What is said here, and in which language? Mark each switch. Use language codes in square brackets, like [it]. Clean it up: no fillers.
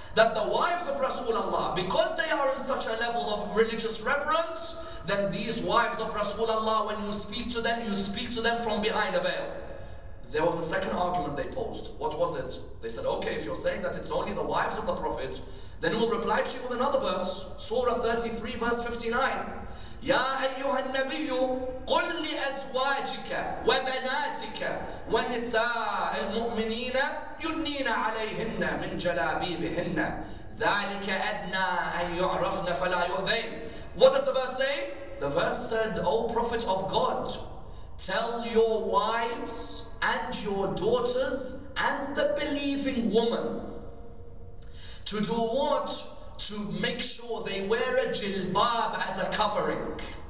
[en] That the wives of Rasulullah, because they are in such a level of religious reverence, then these wives of Rasulullah, when you speak to them from behind a veil. There was a second argument they posed. What was it? They said, okay, if you're saying that it's only the wives of the Prophet, then we'll reply to you with another verse. Surah 33, verse 59. [ar] يا أيها النبي قل لأزواجك وبناتك ونساء المؤمنين يدنين عليهن من جلابيبهن ذلك أدنى أن يعرفن فلا يؤذين. [en] What does the verse say? The verse said, O Prophet of God, tell your wives and your daughters and the believing woman to do what? To make sure they wear a jilbab as a covering.